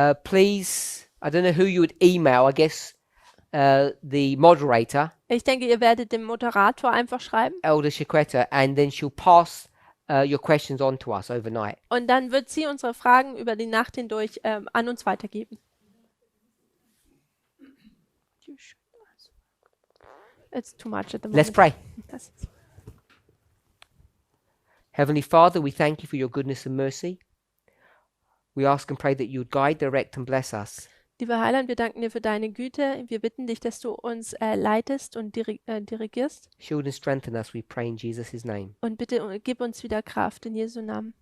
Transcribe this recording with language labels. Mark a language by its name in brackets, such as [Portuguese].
[English] please, I don't know who you would email, I guess the moderator, [German] ich denke, ihr werdet dem Moderator einfach schreiben [English] Elder Chiquetta, and then she'll pass your questions on to us overnight. [German] und dann wird sie unsere Fragen über die Nacht hindurch an uns weitergeben. [English] It's too much at the moment. Let's pray. [German] Das- [English] Heavenly Father, we thank you for your goodness and mercy. We ask and pray that you would guide, direct, and bless us. [German] Lieber Heiland, wir danken dir für deine Güte. Wir bitten dich, dass du uns leitest und dirigierst. [English] Shield and strengthen us, we pray in Jesus' name. [German] Und bitte gib uns wieder Kraft in Jesu Namen.